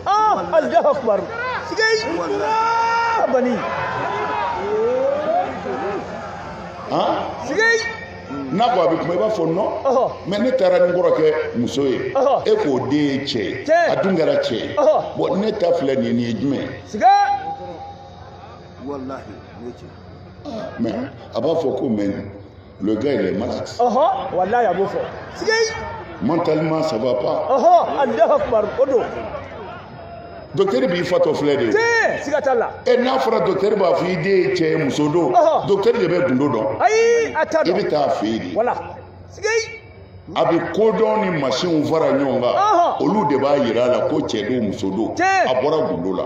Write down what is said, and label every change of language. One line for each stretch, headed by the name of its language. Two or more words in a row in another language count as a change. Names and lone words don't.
Arabic: الله أكبر
Bambara: sigei bani sigei n'a ko a bɛ kuma i b'a fɔ
French: non mais
Bambara: ne taara ni kɔrɔkɛ muso ye e k'o den ye cɛ ye a dun kɛra cɛ ye bon ne ta filɛ nin ye jumɛn ye mais a b'a fɔ ko
French: mais le gars il est malade
Bambara: wallahi a b'o fɔ sigei
French: mentalement ça va pas
Arabic: الله أكبر
Bambara: o don docteur b'i fatɔ filɛ de siga t'a la n'a fɔra docteur b'a fɔ i den ye cɛ ye muso don docteur de bɛ gundo dɔn a t'a dɔn i bɛ taa fɛ yen de wala sigei a bɛ kodɔn ni machine fara ɲɔgɔn kan olu de b'a yira a la ko cɛ don muso don a bɔra gundo la